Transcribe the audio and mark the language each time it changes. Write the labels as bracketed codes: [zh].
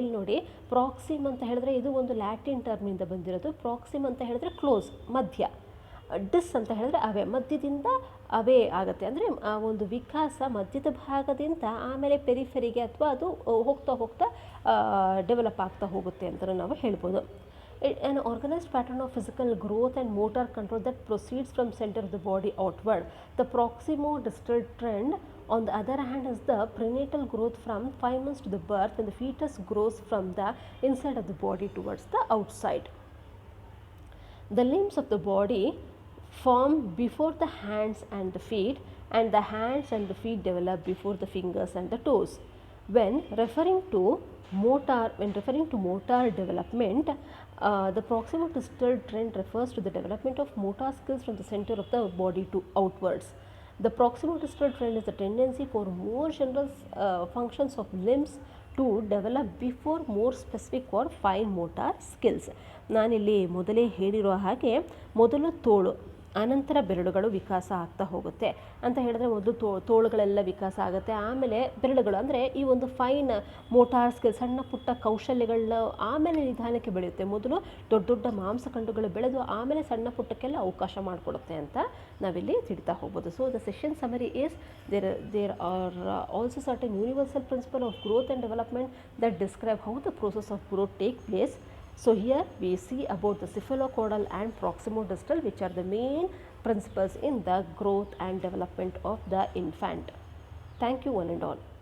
[kn] ಇಲ್ಲಿ ನೋಡಿ, ಪ್ರಾಕ್ಸಿಮ್ ಅಂತ ಹೇಳಿದ್ರೆ ಇದು ಒಂದು ಲ್ಯಾಟಿನ್ ಟರ್ಮಿಂದ ಬಂದಿರೋದು. ಪ್ರಾಕ್ಸಿಮ್ ಅಂತ ಹೇಳಿದ್ರೆ ಕ್ಲೋಸ್, ಮಧ್ಯ. ಡಿಸ್ ಅಂತ ಹೇಳಿದ್ರೆ ಅವೇ, ಮಧ್ಯದಿಂದ ಅವೇ ಆಗುತ್ತೆ. ಅಂದರೆ ಆ ಒಂದು ವಿಕಾಸ ಮಧ್ಯದ ಭಾಗದಿಂದ ಆಮೇಲೆ ಪೆರಿಫೆರಿಗೆ ಅಥವಾ ಅದು ಹೋಗ್ತಾ ಡೆವಲಪ್ ಆಗ್ತಾ ಹೋಗುತ್ತೆ ಅಂತ ನಾವು ಹೇಳ್ಬೋದು. [en] An organized pattern of physical growth and motor control that proceeds from center of the body outward. The proximodistal trend, on the other hand, is the prenatal growth from 5 months to the birth, when the fetus grows from the inside of the body towards the outside. The limbs of the body form before the hands and the feet, and the hands and the feet develop before the fingers and the toes. When referring to motor development, the proximodistal trend refers to the development of motor skills from the center of the body to outwards. The proximodistal trend is the tendency for more general functions of limbs to develop before more specific or fine motor skills. [kn] ನಾನಿಲ್ಲಿ ಮೊದಲೇ ಹೇಳಿರೋ ಹಾಗೆ ಮೊದಲು ತೋಳು, ಆನಂತರ ಬೆರಳುಗಳು ವಿಕಾಸ ಆಗ್ತಾ ಹೋಗುತ್ತೆ ಅಂತ ಹೇಳಿದ್ರೆ ಮೊದಲು ತೋಳುಗಳೆಲ್ಲ ವಿಕಾಸ ಆಗುತ್ತೆ, ಆಮೇಲೆ ಬೆರಳುಗಳು ಅಂದರೆ ಈ ಒಂದು ಫೈನ್ ಮೋಟಾರ್ ಸ್ಕಿಲ್, ಸಣ್ಣ ಪುಟ್ಟ ಕೌಶಲ್ಯಗಳನ್ನ ಆಮೇಲೆ ನಿಧಾನಕ್ಕೆ ಬೆಳೆಯುತ್ತೆ. ಮೊದಲು ದೊಡ್ಡ ಮಾಂಸಖಂಡಗಳು ಬೆಳೆದು ಆಮೇಲೆ ಸಣ್ಣ ಪುಟ್ಟಕ್ಕೆಲ್ಲ ಅವಕಾಶ ಮಾಡಿಕೊಡುತ್ತೆ ಅಂತ ನಾವಿಲ್ಲಿ ತಿಳಿತಾ ಹೋಗ್ಬೋದು. [en] So the session summary is there are also certain universal principle of growth and development that describe how the process of growth take place. So here we see about the cephalocaudal and proximodistal, which are the main principles in the growth and development of the infant. Thank you one and all.